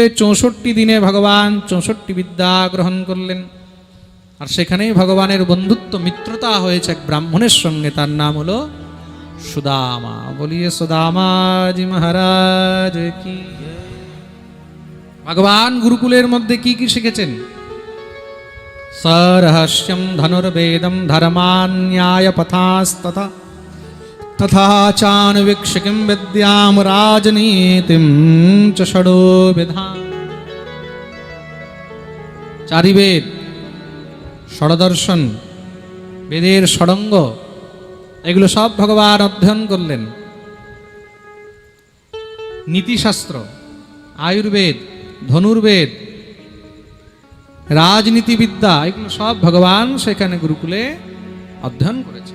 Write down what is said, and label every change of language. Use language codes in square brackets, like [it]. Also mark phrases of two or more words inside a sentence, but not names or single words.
[bn] 64 দিনে ভগবান 64 বিদ্যা গ্রহণ করলেন। আর সেখানেই ভগবানের বন্ধুত্ব, মিত্রতা হয়েছে এক ব্রাহ্মণের সঙ্গে, তার নাম হলো সুদামা। [hi] बोलिए सुदामाजी महाराज की। [bn] ভগবান গুরুকুলের মধ্যে কি কি শিখেছেন? [sa] सरहस्यं धनुर्वेदं धर्मान्याय पथास्तथा तथा चानुवीक्षिकीं विद्यां राजनीतिं च षडोविधाम्। [bn] চারি বেদ, ষড়দর্শন, বেদের ষড়ঙ্গ, এগুলো সব ভগবান অধ্যয়ন করলেন। নীতিশাস্ত্র, আয়ুর্বেদ, ধনুর্বেদ, রাজনীতিবিদ্যা, এগুলো সব ভগবান সেখানে গুরুকুলে অধ্যয়ন করেছে।